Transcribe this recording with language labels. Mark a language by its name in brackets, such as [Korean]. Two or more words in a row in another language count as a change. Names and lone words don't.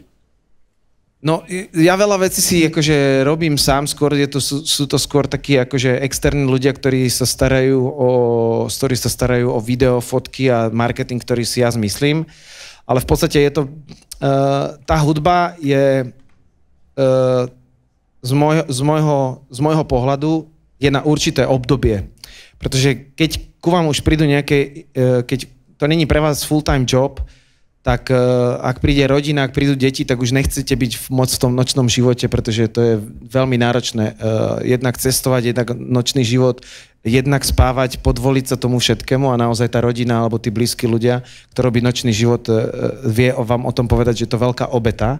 [Slovak] No, ja veľa vecí si akože robím sám, skôr sú to skôr takí akože externí ľudia, ktorí sa starajú o video, fotky a marketing, ktorý si ja zmyslím. Ale v podstate je to, tá hudba je z môjho pohľadu je na určité obdobie. Pretože keď ku vám už prídu nejaké, keď to není pre vás [English] full-time job, [Slovak] tak ak príde rodina, ak prídu deti, tak už nechcete byť moc v tom nočnom živote, pretože to je veľmi náročné. Jednak cestovať, jednak nočný život, jednak spávať, podvoliť sa tomu všetkému a naozaj tá rodina alebo tí blízki ľudia, kto robí nočný život, vie vám o tom povedať, že je to veľká obeta.